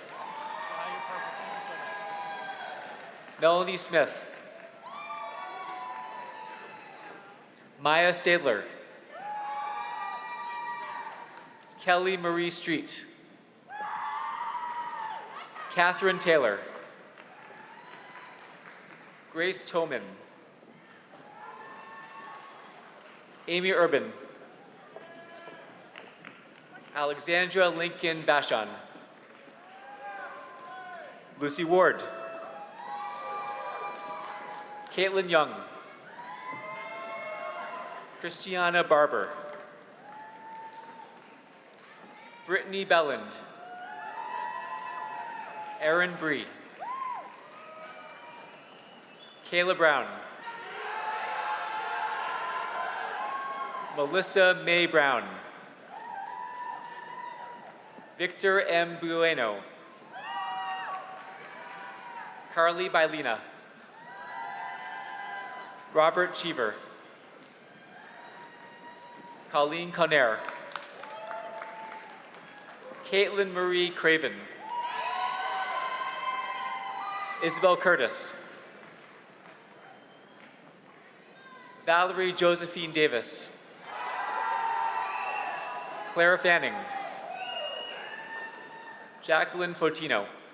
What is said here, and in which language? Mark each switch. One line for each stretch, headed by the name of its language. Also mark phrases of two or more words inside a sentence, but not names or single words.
English: Melanie Smith. Maya Stadler. Kelly Marie Street. Catherine Taylor. Grace Toman. Amy Urban. Alexandra Lincoln Vashon. Lucy Ward. Caitlin Young. Christiana Barber. Brittany Belland. Erin Bree. Kayla Brown. Melissa May Brown. Victor M. Bueno. Carly Bailina. Robert Cheever. Colleen Conner. Caitlin Marie Craven. Isabel Curtis. Valerie Josephine Davis. Clara Fanning. Jacqueline Fotino.